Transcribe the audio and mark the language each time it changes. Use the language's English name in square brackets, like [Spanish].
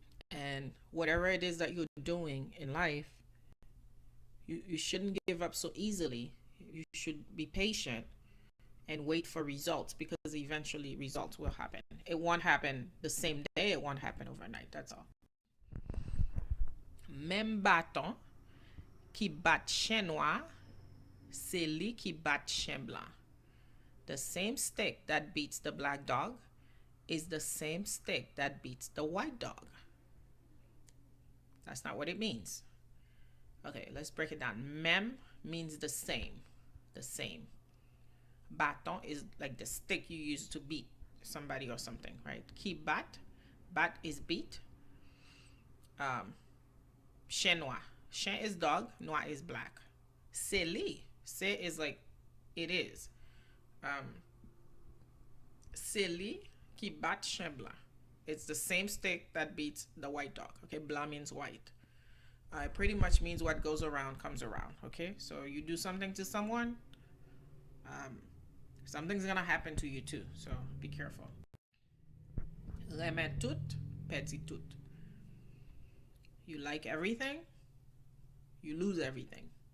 [English] And whatever it is that you're doing in life, you shouldn't give up so easily. You should be patient and wait for results, because eventually results will happen. It won't happen the same day. It won't happen overnight. That's all. [Haitian Creole] Même bâton qui bat chien noir, c'est lui qui bat chien blanc. [English] The same stick that beats the black dog is the same stick that beats the white dog. That's not what it means. Okay, let's break it down. Même means the same. The same. Bâton is like the stick you use to beat somebody or something, right? Qui bat. Bat is beat. Chien noir. Chien is dog. Noir is black. C'est lui. C'est is like it is. [Haitian Creole] C'est lui qui bat chien blanc. [English] It's the same stick that beats the white dog. Okay, blanc means white. It pretty much means what goes around comes around. Okay, so you do something to someone, um, something's gonna happen to you too. So be careful. [Haitian Creole] Remet tout, perdit tout. [English] You like everything, you lose everything.